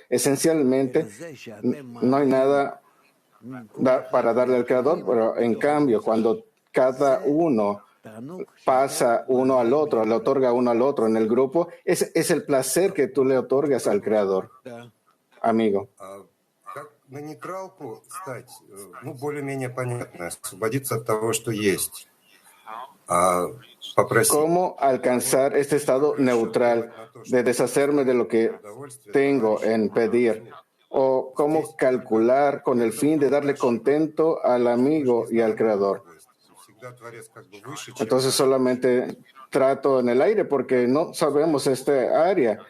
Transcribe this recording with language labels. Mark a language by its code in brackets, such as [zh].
[es] Esencialmente, no hay nada para darle al Creador, pero en cambio, cuando cada uno pasa uno al otro, le otorga uno al otro en el grupo, es el placer que tú le otorgas al Creador, amigo. [ru] На нейтралку стать, более-менее понятно, освободиться от того, что есть. [es] ¿Cómo alcanzar este estado neutral de deshacerme de lo que tengo en pedir? ¿O cómo calcular con el fin de darle contento al amigo y al Creador? Entonces solamente trato en el aire porque no sabemos esta área.